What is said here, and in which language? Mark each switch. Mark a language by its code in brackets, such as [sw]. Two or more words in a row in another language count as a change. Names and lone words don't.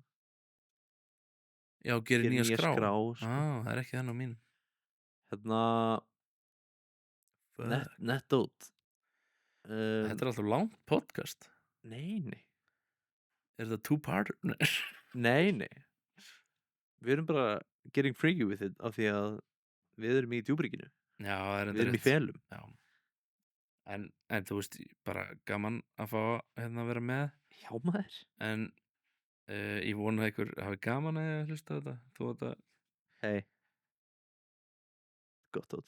[is] Já, gerir nýja skrá sko. Það er ekki þennan á mín. Hérna Nettót. Þetta er alltaf langt podcast. Nei. Er þetta two-parter? Nei. Við erum bara [en] getting freaky with it [is] af því að við erum í djúbríkinu. Já, við erum í felum. Já. En þú veist, bara gaman að fá hérna að vera með. Já, maður. En ég vona að ykkur hafi gaman að hlusta á þetta. Þú þetta. Hei. Gott út.